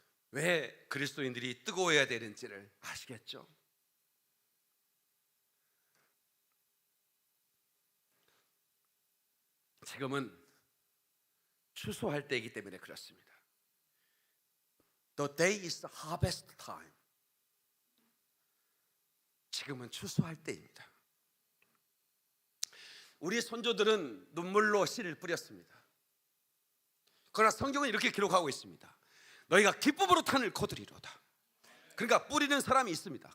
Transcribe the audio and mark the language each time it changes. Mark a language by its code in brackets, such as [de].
[ko] 왜 그리스도인들이 뜨거워야 되는지를 아시겠죠? 지금은 추수할 때이기 때문에 그렇습니다. [en] The day is the harvest time. [ko] 지금은 추수할 때입니다. 우리 선조들은 눈물로 씨를 뿌렸습니다. 그러나 성경은 이렇게 기록하고 있습니다. 너희가 기쁨으로 탄을 거두리로다. 그러니까 뿌리는 사람이 있습니다.